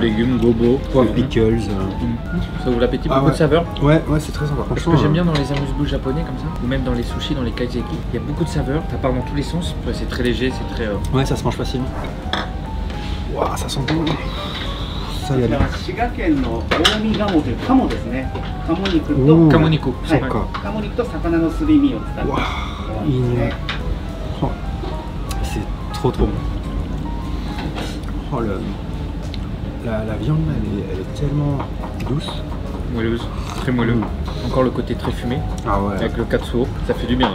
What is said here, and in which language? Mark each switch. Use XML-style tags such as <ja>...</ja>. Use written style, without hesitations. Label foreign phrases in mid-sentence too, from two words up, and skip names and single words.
<fr>légumes, gobo, poivron. Pickles. Ça ouvre l'appétit, Ah beaucoup ouais. de saveurs. Ouais, c'est très sympa. Ce que Franchement, j'aime bien dans les amuse-bouches japonais comme ça, ou même dans les sushis, dans les kaiseki, il y a beaucoup de saveurs, ça part dans tous les sens. Ouais, c'est très léger, c'est très. Ouais, ça se mange facilement. Waouh, ça sent bon. Ça y est.</fr> <ja>滋賀県の近江鴨という鴨ですね。鴨肉と、おー Kamoniko. そっか。鴨肉と魚のすり身を使って</ja> <fr>Waouh, il y a- Oh, c'est trop bon. Oh, la viande là, elle est tellement douce. Moelleuse, très moelleux. Encore le côté très fumé, Ah ouais. avec le katsuo, ça fait du bien.</fr>